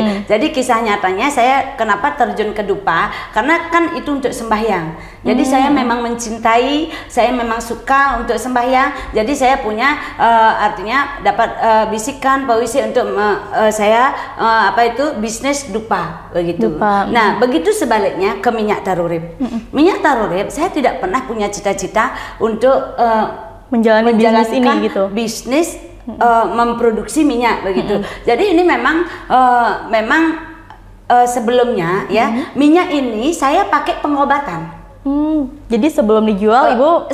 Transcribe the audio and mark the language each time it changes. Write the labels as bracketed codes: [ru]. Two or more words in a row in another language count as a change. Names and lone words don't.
[id] Jadi kisah nyatanya saya kenapa terjun ke dupa karena kan itu untuk sembahyang. Jadi saya memang mencintai, saya memang suka untuk sembahyang. Jadi saya punya artinya dapat bisikan pawisi untuk saya bisnis dupa begitu. Nah, begitu sebaliknya ke minyak taru urip. Minyak taru urip saya tidak pernah punya cita-cita untuk menjalani bisnis ini gitu. Bisnis memproduksi minyak begitu. Jadi ini memang sebelumnya ya minyak ini saya pakai pengobatan. Jadi sebelum dijual Ibu